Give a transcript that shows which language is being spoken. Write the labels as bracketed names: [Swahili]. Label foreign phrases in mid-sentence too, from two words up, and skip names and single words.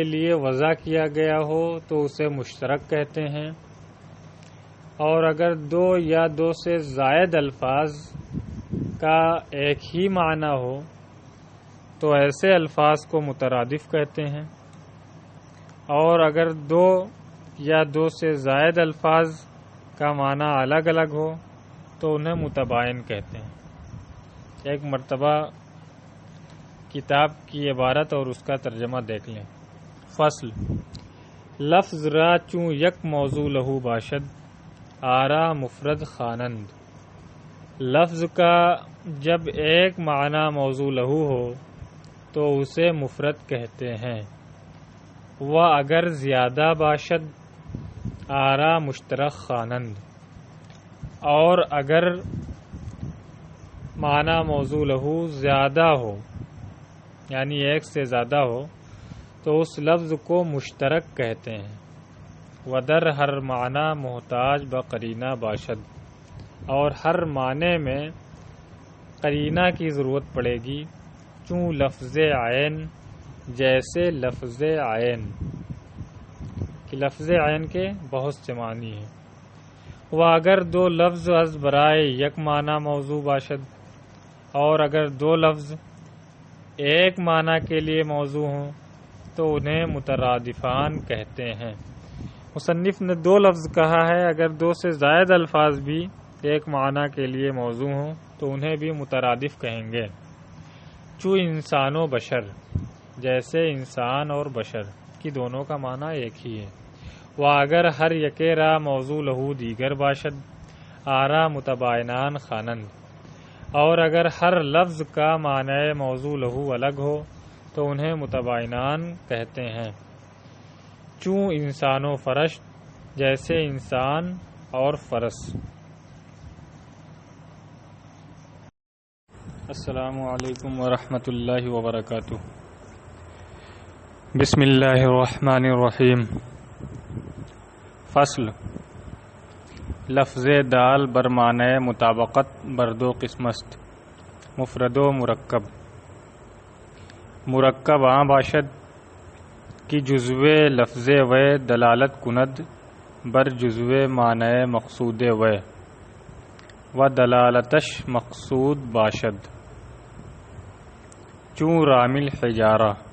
[Urdu] لیے وضع کیا گیا ہو تو اسے مشترک کہتے ہیں، اور اگر دو یا دو سے زائد الفاظ کا ایک ہی معنی ہو تو ایسے الفاظ کو مترادف کہتے ہیں، اور اگر دو یا دو سے زائد الفاظ کا معنی الگ الگ ہو تو انہیں متباین کہتے ہیں. ایک مرتبہ کتاب کی عبارت اور اس کا ترجمہ دیکھ لیں. [Persian] فصل: لفظ را چوں یک موضوع لہو باشد آرا مفرد خوانند. [Urdu] لفظ کا جب ایک معنی [Arabic] موضوع لہو [Urdu] ہو تو اسے مفرد کہتے ہیں. [Persian] و اگر زیادہ باشد آرا مشترک خوانند، [Urdu] اور اگر معنی [Arabic] موضوع لہو [Urdu] زیادہ ہو یعنی ایک سے زیادہ ہو تو اس لفظ کو مشترک کہتے ہیں. [Persian] ودر ہر معنی محتاج بقرینہ باشد، [Urdu] اور ہر معنی میں قرینہ کی ضرورت پڑے گی. [Persian] چوں لفظ عین، [Urdu] جیسے لفظ عین کہ لفظ عین کے بہت سے معنی ہیں. [Persian] وہ اگر دو لفظ از برائے یک معنی موضوع باشد، [Urdu] اور اگر دو لفظ ایک معنی کے لیے موضوع ہوں تو انہیں مترادفان کہتے ہیں. مصنف نے دو لفظ کہا ہے، اگر دو سے زائد الفاظ بھی ایک معنی کے لیے موضوع ہوں تو انہیں بھی مترادف کہیں گے. [Persian] چو انسان و بشر، [Urdu] جیسے انسان اور بشر کی دونوں کا معنی ایک ہی ہے. [Persian] و اگر ہر یکے را موضوع لہو دیگر باشد آرا متباینان خوانند، [Urdu] اور اگر ہر لفظ کا معنی [Arabic] موضوع لہو [Urdu] الگ ہو تو انہیں متباینان کہتے ہیں، [Persian] چوں انسان و فرش، [Urdu] جیسے انسان اور فرس۔ [Arabic] السلام علیکم ورحمۃ اللہ وبرکاتہ۔ بسم اللہ الرحمن الرحیم۔ [Persian] فصل لفظ دال بر معنی مطابقت بر دو قسم است، مفرد و مرکب۔ مرکب آن باشد کہ جزو لفظ و دلالت کند بر جزو معنی مقصود و دلالتش مقصود باشد، چون رامل حجارہ،